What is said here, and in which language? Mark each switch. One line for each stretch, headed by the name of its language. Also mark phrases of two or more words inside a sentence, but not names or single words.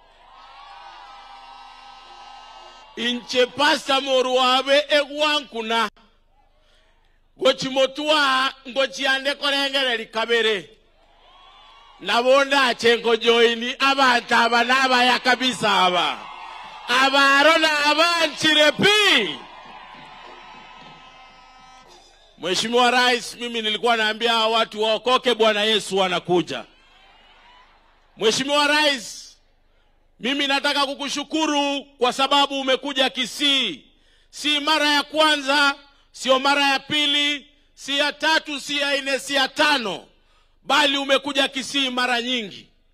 Gusii: Inche Pastor Morwabe egwankuna gochimotua ngochiande korengere likabere. Nabonda chenko joini abantu aba n'abaya kabisa aba. Abaro n'abanchirepi.
Swahili: Mheshimiwa Rais, mimi nilikuwa naambia watu waokoke, Bwana Yesu anakuja. Mheshimiwa Rais, mimi nataka kukushukuru kwa sababu umekuja Kisii. Si mara ya kwanza, sio mara ya pili, si ya 3, si ya 4, si ya 5, bali umekuja Kisii mara nyingi.